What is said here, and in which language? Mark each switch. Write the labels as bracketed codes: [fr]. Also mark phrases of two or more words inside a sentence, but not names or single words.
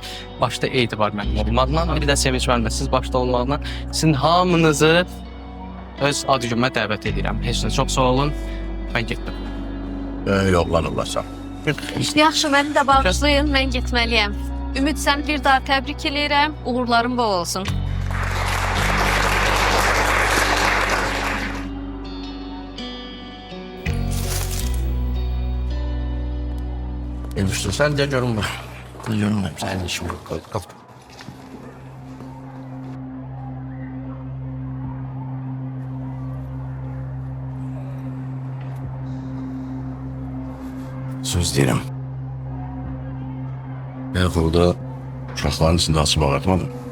[az] Başda etibar mənim olmaqla, bir də sevinç mənim siz başda olmaqla. Sizin hamınızı öz ad günümə dəvət edirəm. Heç də çox sağ olun, mən getdim. Yollanırlarsa. Yaxşı, məni də bağışlayın, mən getməliyəm. Ümid, sən bir daha təbrik eləyirəm, uğurların bol olsun. [tr] Elbistin sen de görünme. Görünmem, senin işin yok. Kalk. [az] Söz deyirəm. [tr] Ben burada [az] uşaqların içində açıb ağartmadım.